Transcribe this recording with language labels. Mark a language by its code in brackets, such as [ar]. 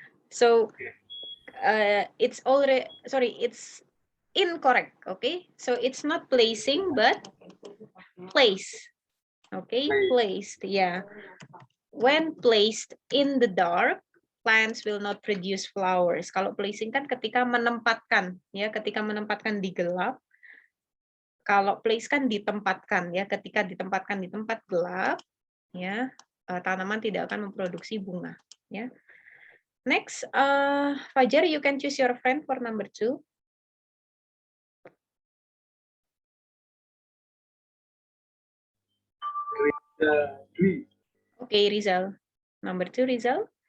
[en] So it's already, sorry, it's incorrect. Okay, so it's not placing but place. Okay, placed. Yeah, when placed in the dark, plants will not produce flowers. [id] Kalau placing kan ketika menempatkan, ya, ketika menempatkan di gelap. Kalau place kan ditempatkan, ya, ketika ditempatkan di tempat gelap, ya, tanaman tidak akan memproduksi bunga, ya. [en] Next, Fajar, you can choose your friend for number 2. Dwi. Okay, Rizal. Number 2, Rizal.